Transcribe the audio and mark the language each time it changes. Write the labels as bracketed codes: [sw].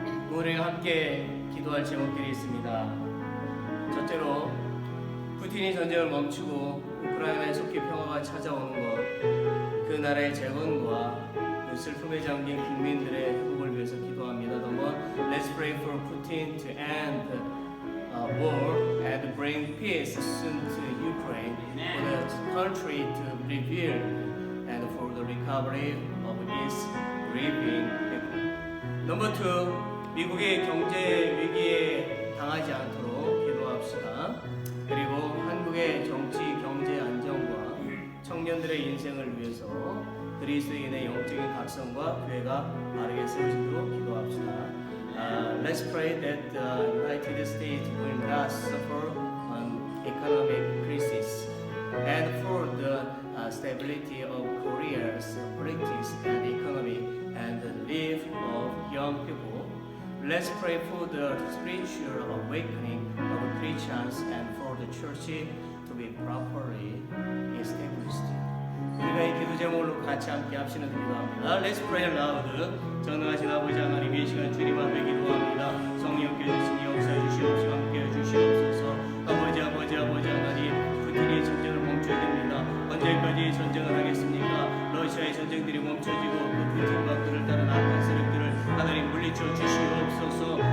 [ko] 우리가 함께 기도할 제목들이 있습니다. 첫째로 푸틴이 전쟁을 멈추고 우크라이나에 속히 평화가 찾아오는 것, 그 나라의 재건과 그 슬픔에 잠긴 국민들의 회복을 위해서 기도합니다. [en] 넘버 Let's pray for Putin to end war and bring peace soon to Ukraine, for the country to rebuild and for the recovery of its grieving people. [ko] 넘버 2, 미국의 경제 위기에 당하지 않도록 기도합시다. 그리고 한국의 정치, 경제 안정과 청년들의 인생을 위해서 그리스도인의 영적인 각성과 교회가 바르게 세워지도록 기도합시다. [en] Let's pray that the United States will not suffer an economic crisis, and for the stability of Korea's politics and economy and the life of young people. Let's pray for the spiritual awakening of Christians and for the church to be properly established. [ko] 우리가 이 기도 제목으로 같이 함께 합시는 기도합니다. [en] Let's pray aloud. [ko] 전능하신 아버지 하나님, 이 시간 주님 앞에 기도합니다. 성령께서 친히 역사해 주시옵시고 함께해 주시옵소서. 아버지 하나님, 푸틴이 전쟁을 멈춰야 됩니다. 언제까지 전쟁을 하겠습니까? 러시아의 전쟁들이 멈춰지고 그 푸틴과 그를 따른 악한 세력들을 하나님 물리쳐 주시옵소서.